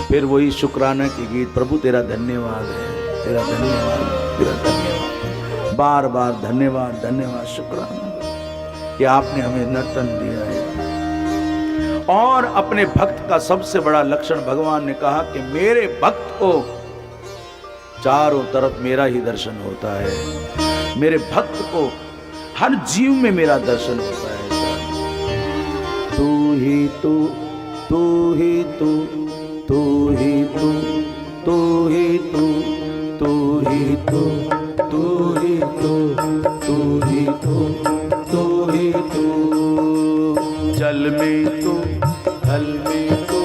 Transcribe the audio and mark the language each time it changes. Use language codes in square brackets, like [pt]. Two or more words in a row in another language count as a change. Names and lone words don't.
[hi] फिर वही शुक्राना की गीत, प्रभु तेरा धन्यवाद है, तेरा धन्यवाद, तेरा धन्यवाद, बार बार धन्यवाद धन्यवाद, शुक्राना कि आपने हमें नर्तन दिया है। और अपने भक्त का सबसे बड़ा लक्षण भगवान ने कहा कि मेरे भक्त को चारों तरफ मेरा ही दर्शन होता है, मेरे भक्त को हर जीव में मेरा दर्शन होता है। तू ही तू, तू ही तू, तू ही तू, तू ही तू, तू ही तू, तू ही तू, तू ही तू, तू ही तू, जल में तू, थल में तू,